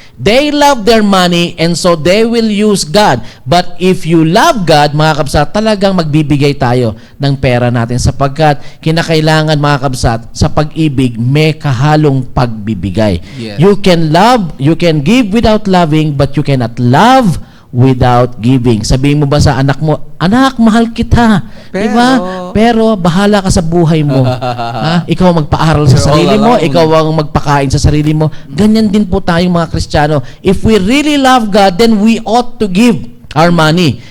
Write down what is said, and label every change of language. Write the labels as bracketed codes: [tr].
[en] They love their money and so they will use God. [tl] But if [en] you love God, [tl] mga kabsat, talagang magbibigay tayo ng pera natin sapagkat kinakailangan, mga kabsat, sa pag-ibig may kahalong pagbibigay. [en] Yes. You can love, you can give without loving, but you cannot love without giving. [tl] Sabihin mo ba sa anak mo, anak, mahal kita. Diba? Pero bahala ka sa buhay mo. Ha? Ikaw ang magpaaral sa [en] You're [tl] sarili [en] all [tl] mo, [en] alone. [tl] ikaw ang magpakain sa sarili mo. Ganyan din po tayong mga Kristiyano. [en] If we really love God, then we ought to give our money.